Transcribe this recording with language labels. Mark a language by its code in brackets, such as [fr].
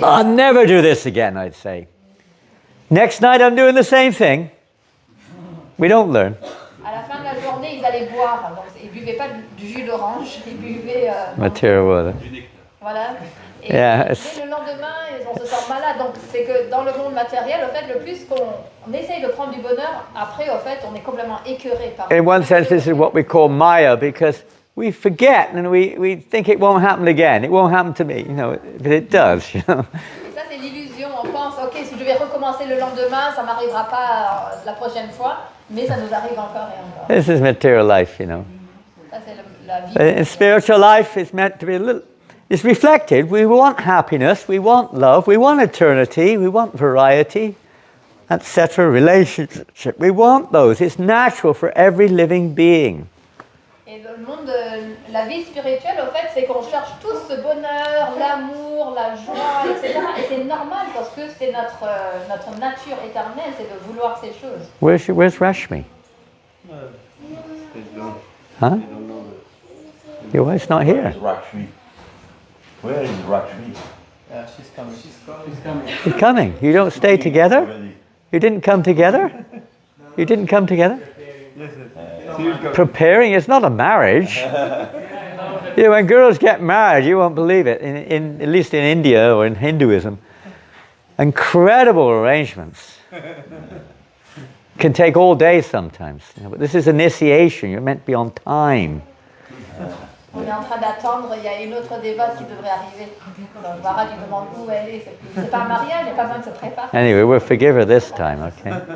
[en] I'll never do this again, I'd say. Next night I'm doing the same thing. We don't learn. [fr] à la fin de la journée, ils allaient boire. Donc, ils ne buvaient pas du jus d'orange, ils buvaient... [en] Material water. [fr] Voilà. Et [en] Yeah, [fr] dès le lendemain, on se sent malade. Donc, c'est que dans le monde matériel, au fait, le plus qu'on essaye de prendre du bonheur, après, au fait, on est complètement écœuré par... [en] In one sense, this is what we call Maya, because we forget and we think it won't happen again. It won't happen to me, you know, but it does, you know. [fr] Et ça, c'est l'illusion. On pense, ok, si je vais recommencer le lendemain, ça ne m'arrivera pas la prochaine fois, mais ça nous arrive encore et encore. [en] This is material life, you know. [fr] Ça, c'est la vie. [en] In spiritual life, it's meant to be a little... It's reflected. We want happiness, we want love, we want eternity, we want variety, etc. Relationship. We want those. It's natural for every living being. [fr] Et dans le monde de la vie spirituelle, au fait, c'est qu'on cherche tous ce bonheur, l'amour, la joie, etc. Et c'est normal parce que c'est notre nature éternelle, c'est de vouloir ces choses. [en] Where's Rashmi? Huh? Your wife's not here. Where's Lakshmi? Where is Lakshmi? She's coming. She's coming. She's coming. You don't stay together? Already. You didn't come together? You didn't come together? Yes. Preparing? It's not a marriage. Yeah, when girls get married, you won't believe it. In at least in India or in Hinduism, incredible arrangements. Can take all day sometimes. You know, but this is initiation. You're meant to be on time. [fr] On est en train d'attendre, il y a une autre dévote qui devrait arriver. Donc Mara lui demande où elle est. C'est pas un mariage, il n'y a pas besoin de se préparer. [en] Anyway, we'll forgive her this time, okay?